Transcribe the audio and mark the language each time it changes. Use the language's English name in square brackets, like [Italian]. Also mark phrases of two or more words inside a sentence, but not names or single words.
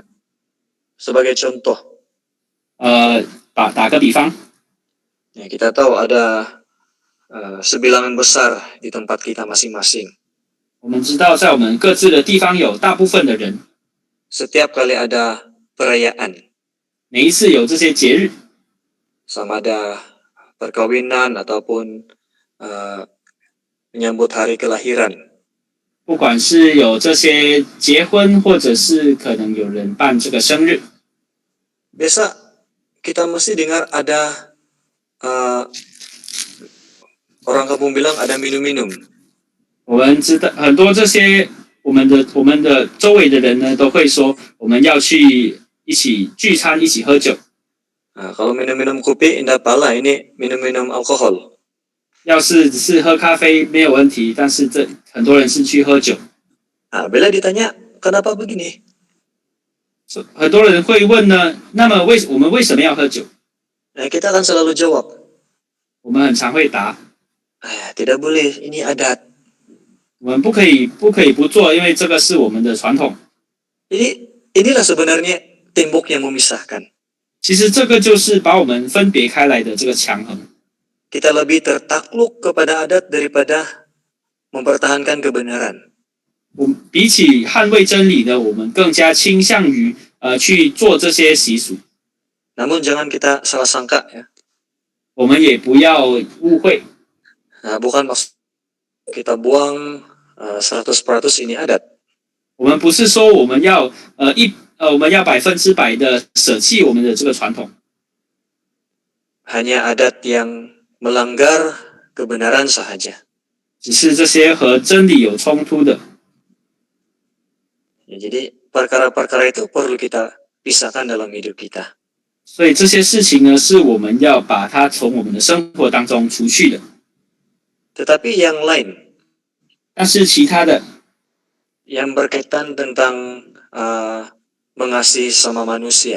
[Malay] Sebagai contoh, [Chinese] 打个比方， [Malay] ya, kita tahu ada sebilangan besar di tempat kita masing-masing. [Chinese] 我们知道在我们各自的地方有大部分的人， [Malay] Setiap kali ada perayaan, [Chinese] 每一次有这些节日， [Malay] sama ada perkawinan ataupun menyambut hari kelahiran. [Chinese] 不管是有这些结婚，或者是可能有人办这个生日， [Malay] Biasa kita mesti dengar ada orang kampung bilang ada minum-minum. [Chinese] 我们知道很多这些我们的周围的人呢，都会说我们要去一起聚餐，一起喝酒。 [Malay] Kalau minum-minum kopi, indah pala ini minum-minum alkohol. [Chinese] 要是只是喝咖啡没有问题，但是很多人是去喝酒。 [Malay] Bila ditanya, kenapa begini? [Chinese] 很多人会问呢，那么我们为什么要喝酒？ [Malay] Kita akan selalu jawab, [Chinese] 我们很常会答， [Malay] tidak boleh, ini adat. [Chinese] 我们不可以不做，因为这个是我们的传统。 [Malay] Inilah sebenarnya tembok yang memisahkan. [Chinese] 其实这个就是把我们分别开来的这个墙横。 [Malay] Kita lebih tertakluk kepada adat daripada mempertahankan kebenaran. [Chinese] 比起捍卫真理呢，我们更加倾向于去做这些习俗。 [Malay] Namun jangan kita salah sangka ya. [Chinese] 我们也不要误会， [Malay] Bukan maksud kita buang 100% ini adat. [Chinese] 我们不是说我们要我们要100%的舍弃我们的这个传统， [Malay] Hanya adat yang melanggar kebenaran sahaja. [Chinese] 只是这些和真理有冲突的。 [Malay] Jadi perkara-perkara itu perlu kita pisahkan dalam hidup kita. [Chinese] 所以这些事情呢，是我们要把它从我们的生活当中除去的。 [Malay] Tetapi yang lain, [Chinese] 但是其他的， [Malay] yang berkaitan tentang mengasihi sama manusia.